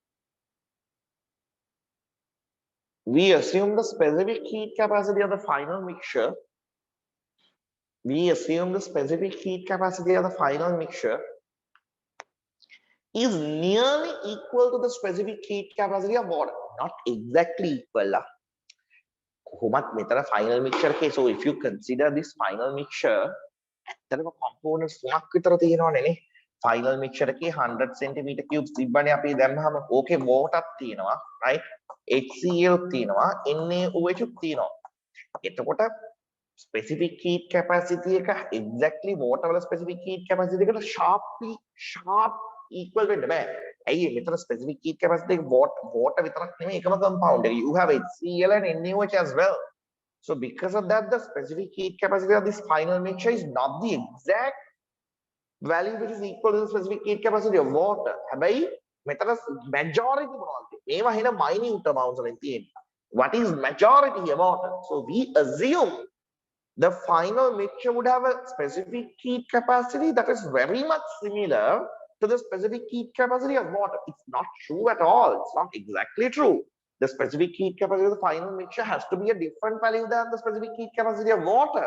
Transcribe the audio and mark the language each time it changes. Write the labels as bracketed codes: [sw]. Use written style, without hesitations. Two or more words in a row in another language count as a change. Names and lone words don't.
[en] We assume the specific heat capacity of the final mixture. Is nearly equal to the specific heat capacity of water. Not exactly equal. [si] කොහොමත් මෙතන [en] final mixture [si] එකේ. [en] So if you consider this final mixture, [si] ඇත්තටම components තුනක් විතර තියෙනවනේ නේ. [en] Final mixture [si] එකේ [en] 100 centimeter cubes [si] තිබ්බනේ අපි දැම්මහම ඕකේ water තියෙනවා, right? HCl තියෙනවා, NaOH තියෙනවා. එතකොට [en] specific heat capacity exactly water specific heat capacity sharp equal [si] වෙන්න බෑ. ඇයි මෙතන [en] specific heat capacity water [si] විතරක් නෙමෙයි එකම compound එක. [en] You have HCl and NaOH as well. So because of that, the specific heat capacity of this final mixture is not the exact value which is equal to the specific heat capacity of water. [si] හැබැයි මෙතන majority මොනවද? මේවා හින [en] minute amounts [si] වලින් තියෙන්නේ. [en] What is majority here water? So we assume the final mixture would have a specific heat capacity that is very much similar to the specific heat capacity of water. It's not true at all. It's not exactly true. The specific heat capacity of the final mixture has to be a different value than the specific heat capacity of water.